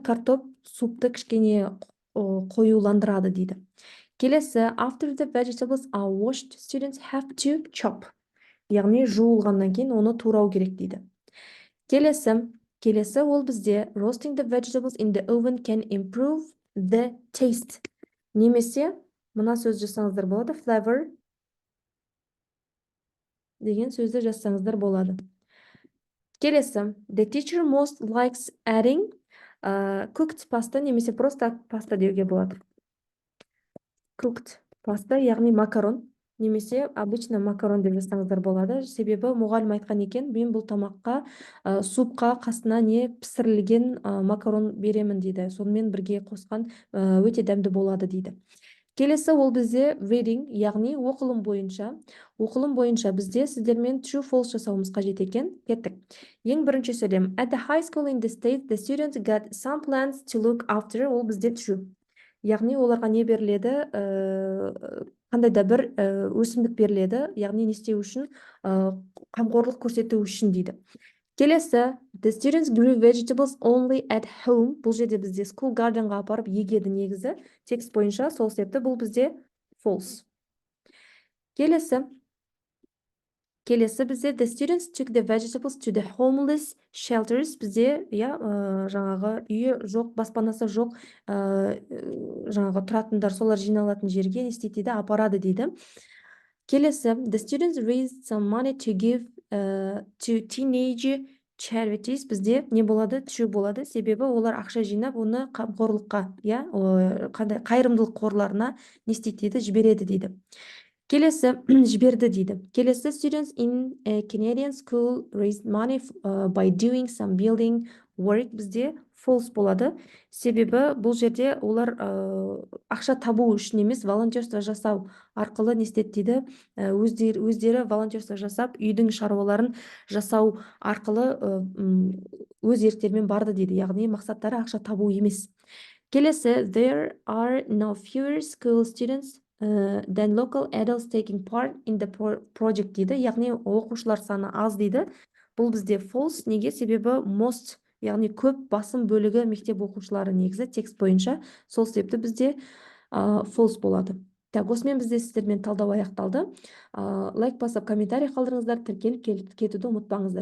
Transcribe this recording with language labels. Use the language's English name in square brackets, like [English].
[Kazakh] Картоп супты кішкене қоюландырады дейді. Келесі, [English] after the vegetables are washed, students have to chop. [Kazakh] Яғни жуылғаннан кейін оны турау керек дейді. Келесі ол бізде [English] roasting the vegetables in the oven can improve the taste. [Kazakh] Немесе мына сөз жазсаңыздар болады, flavor деген сөзді жазсаңыздар болады. [English] Келесі, the teacher most likes adding cooked pasta, [Kazakh] немесе просто паста деуге болады. [English] Cooked pasta, [Kazakh] яғни макарон, немесе обычно макарон деп жазсаңыздар болады. Себебі мұғалім айтқан екен, мен бұл тамаққа супқа қасына не пісірілген макарон беремін дейді. Сонымен бірге қосқан өте дәмді болады дейді. Келесі ол бізде reading, яғни оқылым бойынша бізде сіздермен true false жасауымыз қажет екен. Кеттік. Ең бірінші сөйлем. [English] At the high school in the States, the students got some plants to look after. [Kazakh] Ол бізде true. Яғни оларға не беріледі? Қандай да бір өсімдік беріледі, яғни не істеу үшін? Қамқорлық көрсету үшін дейді. Келесі, [English] the students grew vegetables only at home. [Kazakh] Бұл жерде бізде school gardenға апарып егеді негізі. Текст бойынша сол себепті бұл бізде false. Келесі бізде [English] the students took the vegetables to the homeless shelters. [Kazakh] Бізде жаңағы үйі жоқ, баспанасы жоқ, жаңағы тұратындар солар жиналатын жерге не істейді дейді, апарады дейді. Келесі, [English] the students raised some money to give to teenage charities. [Kazakh] Бізде не болады? True болады. Себебі олар ақша жинап, оны қамқорлыққа, қайырымдылық қорларына не істейді дейді, жібереді дейді. Келесі, жіберді дейді. Келесі, [English] students in a Canadian school raised money by doing some building work. [Kazakh] Бізде false болады. Себебі бұл жерде олар ақша табу үшін емес, волонтерство жасау арқылы не істеді дейді, өздері волонтерство жасап, үйдің шаруаларын жасау арқылы өз еріктерімен барды дейді. Яғни мақсаттары ақша табу емес. Келесі, [English] there are no fewer school students than local adults taking part in the project [Kazakh] дейді. Яғни оқушылар саны аз дейді. Бұл бізде false. Неге? Себебі most, яғни көп басым бөлігі мектеп оқушылары негізі текст бойынша. Сол себепті бізде false болады. Так, осымен бізде сіздермен талдау аяқталды. Лайк басып, комментарий қалдырыңыздар, тіркеліп кетуді ұмытпаңыздар.